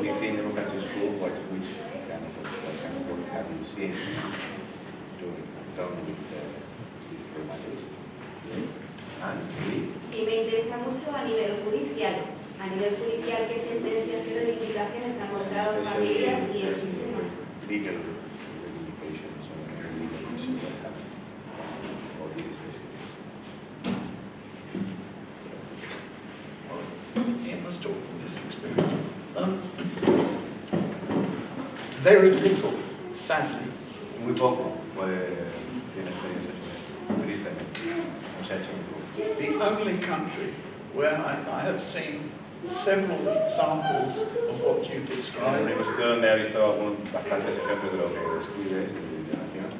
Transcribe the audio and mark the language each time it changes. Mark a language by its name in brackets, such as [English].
[English] Within democratic school, which kind of work have you seen done with these problematics? [Spanish] Y me interesa mucho a nivel judicial. A nivel judicial, ¿qué sentencias, qué reivindicaciones han mostrado familias y el sistema? [English] Legal reivindications or legal issues that have all these issues. Ian must talk from this experience. Very little, sadly. [Spanish] Muy poco tiene experiencia sobre eso, tristemente. No se ha hecho muy poco. [English] The only country where I have seen several examples of what you [Spanish] El [English] described [Spanish] único sitio donde he visto bastantes ejemplos de lo que describes de integración